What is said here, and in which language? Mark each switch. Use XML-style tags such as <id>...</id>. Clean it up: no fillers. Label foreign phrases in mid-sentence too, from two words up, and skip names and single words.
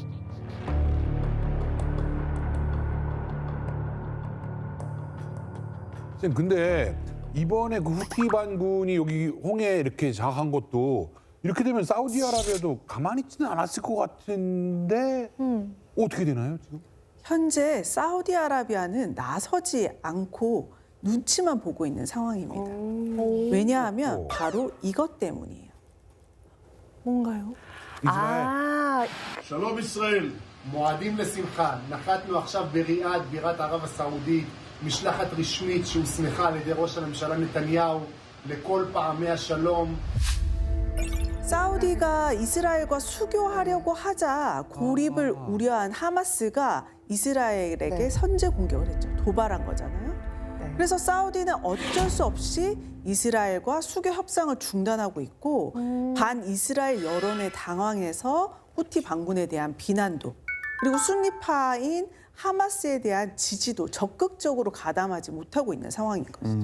<ko>쌤, 근데 이번에 그 후티 반군이 여기 홍해 이렇게 장악한 것도 이렇게 되면 사우디아라비아도 가만히 있지는 않았을 것 같은데 어떻게 되나요, 지금? 현재 사우디아라비아는 나서지 않고 눈치만 보고 있는 상황입니다. 왜냐하면 바로 이것 때문이에요. 뭔가요? 아,</ko> <he>שלום ישראל, מועדים לשמחה. נחתנו עכשיו בריאד, בירת ערב הסעודית, משלחת רשמית שהוסמכה על ידי ראש הממשלה נתניהו לכל פעמי השלום.</he> <ko>사우디가 이스라엘과 수교하려고 하자 고립을 우려한 하마스가 이스라엘에게 네. 선제 공격을 했죠. 도발한 거잖아요. 네. 그래서 사우디는 어쩔 수 없이 이스라엘과 수교 협상을 중단하고 있고 반 이스라엘 여론에 당황해서 후티 반군에 대한 비난도 그리고 순니파인 하마스에 대한 지지도 적극적으로 가담하지 못하고 있는 상황인 것이죠.</ko>